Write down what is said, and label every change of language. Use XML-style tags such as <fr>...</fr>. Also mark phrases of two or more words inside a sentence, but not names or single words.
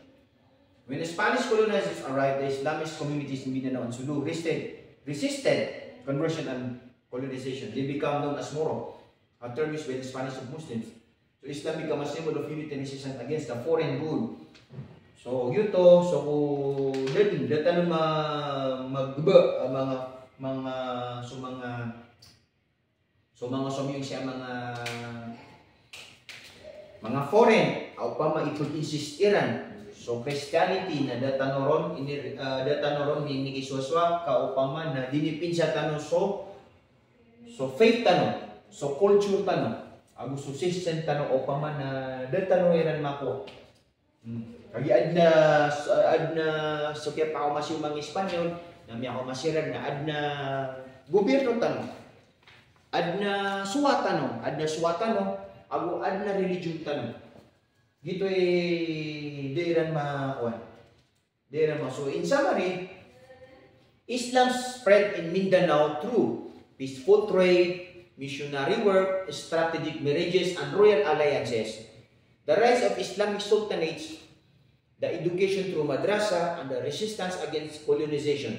<en>When the Spanish colonizers arrived, the Islamist communities in Mindanao and Sulu resisted conversion and colonization. They become known as Moro, a term used by the Spanish of Muslims. So, Islam became a symbol of unity and resistance against the foreign rule. So,</en> <mrw>yun to, so din tanong magba mga foreign o pa maipag-insist Iran. So Christianity na datanoron ni kiswaswa ka upama na dinipinsa tano so faith tano, so culture tano, ago so system tano upama na datano Iran mako. Kagi adna so kaya pa ako masyumang Espanyol, nami ako masirad na adna gobyerno tano, adna suwatano, ago adna religion tano. Dito diran makuan.</mrw> <en>So in summary, Islam spread in Mindanao through peaceful trade, missionary work, strategic marriages, and royal alliances. The rise of Islamic sultanates, the education through madrasa, and the resistance against colonization.</en>